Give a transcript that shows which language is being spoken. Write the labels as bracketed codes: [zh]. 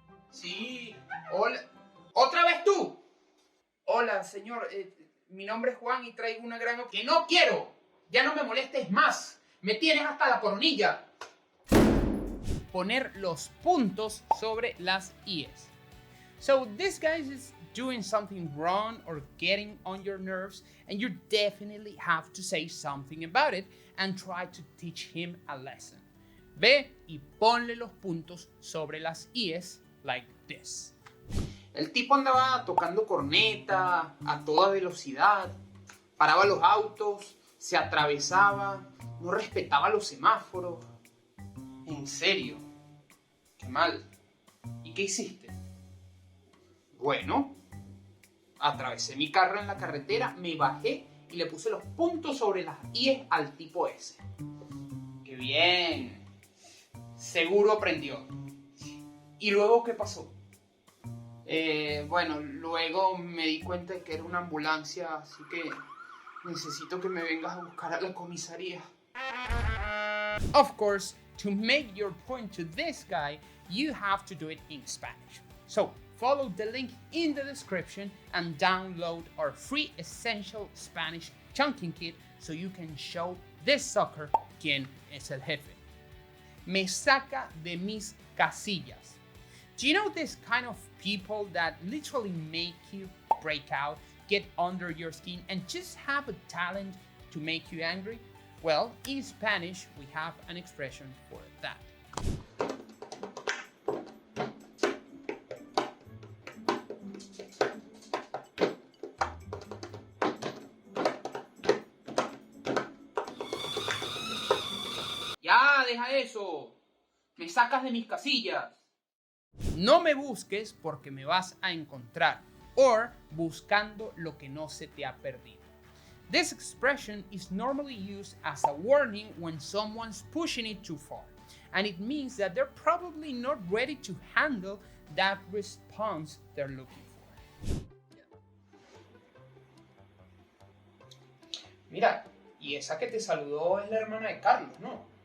[es] Sí, hola. ¿Otra vez tú? Hola, señor. Mi nombre es Juan y traigo una gran oportunidad. ¡Que no quiero! Ya no me molestes más. Me tienes hasta la coronilla. Poner los puntos sobre las IES. [en] So this guy is doing something wrong or getting on your nerves, and you definitely have to say something about it and try to teach him a lesson. [es] Ve y ponle los puntos sobre las IES [en] like this. [es] El tipo andaba tocando corneta a toda velocidad, paraba los autos, se atravesaba, no respetaba los semáforos. En serio, qué mal. ¿Y qué hiciste? Bueno, atravesé mi carro en la carretera, me bajé y le puse los puntos sobre las IES al tipo ese. ¡Qué bien! Seguro aprendió. ¿Y luego qué pasó? Bueno, luego me di cuenta de que era una ambulancia, así que necesito que me vengas a buscar a la comisaría. [en] Of course, to make your point to this guy, you have to do it in Spanish. So, follow the link in the description and download our free essential Spanish chunking kit so you can show this sucker [es] quién es el jefe. Me saca de mis casillas. [en] Do you know this kind of people that literally make you break out, get under your skin, and just have a talent to make you angry? Well, in Spanish, we have an expression for that. [es] Ya, deja eso. Me sacas de mis casillas. No me busques porque me vas a encontrar. Or buscando lo que no se te ha perdido. [en] This expression is normally used as a warning when someone's pushing it too far. And it means that they're probably not ready to handle that response they're looking for. [es] Mira, y esa que te saludó es la hermana de Carlos, ¿no?